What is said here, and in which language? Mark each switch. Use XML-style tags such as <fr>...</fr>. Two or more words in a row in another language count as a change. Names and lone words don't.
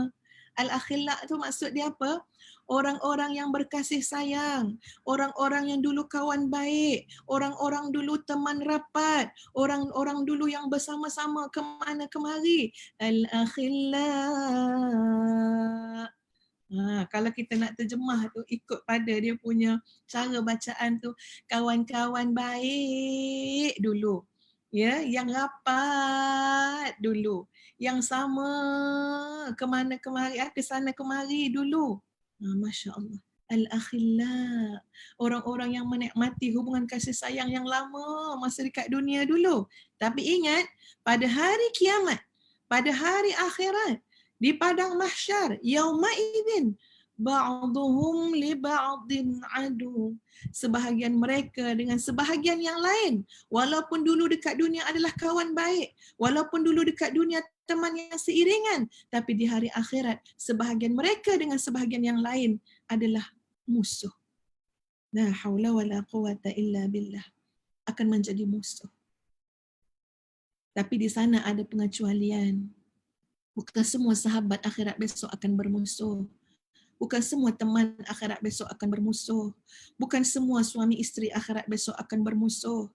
<ms>Al-akhilla tu maksud dia apa? Orang-orang yang berkasih sayang, orang-orang yang dulu kawan baik, orang-orang dulu teman rapat, orang-orang dulu yang bersama-sama kemana kemari. Al-akhilla. Kalau kita nak terjemah tu ikut pada dia punya cara bacaan tu, kawan-kawan baik dulu. Ya, yang rapat dulu, yang sama ke mana kemari, ke sana kemari dulu.</ms> <ar>ما شاء الله.</ar> <ms>Al-akhilla, orang-orang yang menikmati hubungan kasih sayang yang lama masa dekat dunia dulu. Tapi ingat, pada hari kiamat, pada hari akhirat, di padang mahsyar,</ms> <ar>يومئذ بعضهم لبعض عدو.</ar> <ms>Sebahagian mereka dengan sebahagian yang lain, walaupun dulu dekat dunia adalah kawan baik, walaupun dulu dekat dunia teman yang seiringan, tapi di hari akhirat sebahagian mereka dengan sebahagian yang lain adalah musuh.</ms> <ar>لا حول ولا قوة إلا بالله.</ar> <ms>Akan menjadi musuh. Tapi di sana ada pengecualian. Bukan semua sahabat akhirat besok akan bermusuh. Bukan semua teman akhirat besok akan bermusuh. Bukan semua suami isteri akhirat besok akan bermusuh.</ms>